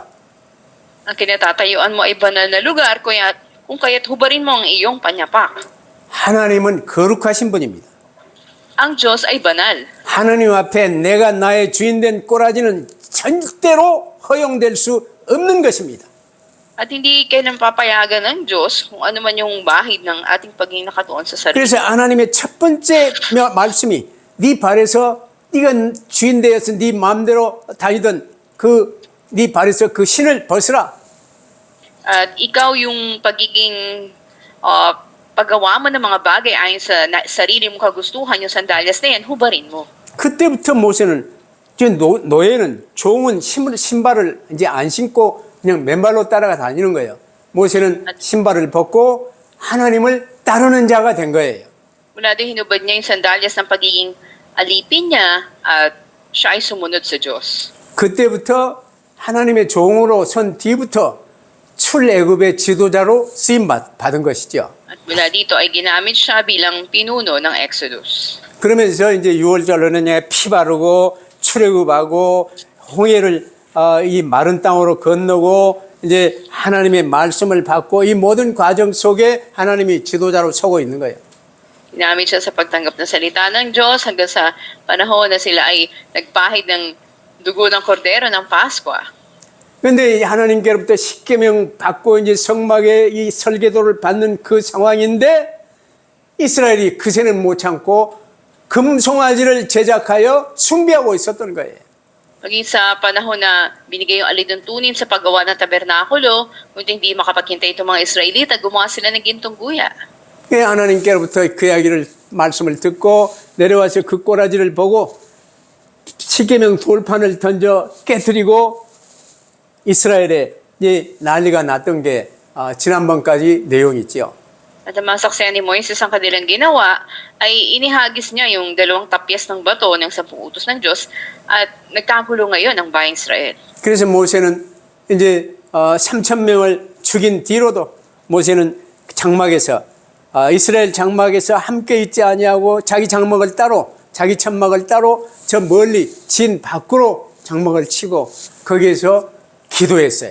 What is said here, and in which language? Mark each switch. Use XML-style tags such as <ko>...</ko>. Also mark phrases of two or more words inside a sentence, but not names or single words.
<tl>Ang kinatatayuan mo ay banal na lugar, kung kaya't hubarin mo ang iyong panyapak.</tl> <ko>하나님은 거룩하신 분입니다.</ko> <tl>Ang Diyos ay banal.</tl> <ko>하나님 앞에 내가 나의 주인된 꼬라지는 절대로 허용될 수 없는 것입니다.</ko> <tl>At hindi kailan papayagan ng Diyos kung ano man yung bahid ng ating pagiging nakatuon sa sarili.</tl> <ko>그래서 하나님의 첫 번째 말씀이 네 발에서 네가 주인 되어서 네 마음대로 다니던 네 발에서 그 신을 벗으라.</ko> <tl>At ikaw yung pagiging paggawa mo ng mga bagay ayon sa sarili mong kagustuhan, yung sandalyas na yan, hubarin mo.</tl> <ko>그때부터 모세는 노예는 종은 신발을 이제 안 신고 그냥 맨발로 따라가 다니는 거예요. 모세는 신발을 벗고 하나님을 따르는 자가 된 거예요.</ko> <tl>Mula doon hinubad niya yung sandalyas ng pagiging alipin niya at siya ay sumunod sa Diyos.</tl> <ko>그때부터 하나님의 종으로 선 뒤부터 출애굽의 지도자로 쓰임 받은 것이죠.</ko> <tl>At mula dito ay ginamit siya bilang pinuno ng Exodus.</tl> <ko>그러면서 이제 6월절로는 피 바르고 출애굽하고 홍해를 이 마른 땅으로 건너고 이제 하나님의 말씀을 받고 이 모든 과정 속에 하나님이 지도자로 서고 있는 거예요.</ko> <tl>Ginamit siya sa pagtanggap ng salita ng Diyos hanggang sa panahon na sila ay nagpahid ng dugo ng kordero ng Pasko.</tl> <ko>그런데 하나님께로부터 십계명 받고 이제 성막의 이 설계도를 받는 그 상황인데 이스라엘이 그새는 못 참고 금송아지를 제작하여 숭배하고 있었던 거예요.</ko> <tl>Maging sa panahon na binigay yung alituntunin sa paggawa ng tabernakulo, kung hindi makapaghintay itong mga Israelita, gumawa sila ng gintong guya.</tl> <ko>하나님께로부터 그 이야기를 말씀을 듣고 내려와서 그 꼬라지를 보고 십계명 돌판을 던져 깨뜨리고 이스라엘에 이제 난리가 났던 게 지난번까지 내용이 있죠.</ko> <tl>At ang masaksihan ni Moises ang kanilang ginawa ay inihagis niya yung 2 tapyas ng bato ng 10 utos ng Diyos at nagkagulo ngayon ang bayang Israel.</tl> <ko>그래서 모세는 이제 3,000명을 죽인 뒤로도 모세는 장막에서 이스라엘 장막에서 함께 있지 아니하고 자기 장막을 따로 자기 천막을 따로 저 멀리 진 밖으로 장막을 치고 거기에서 기도했어요.</ko>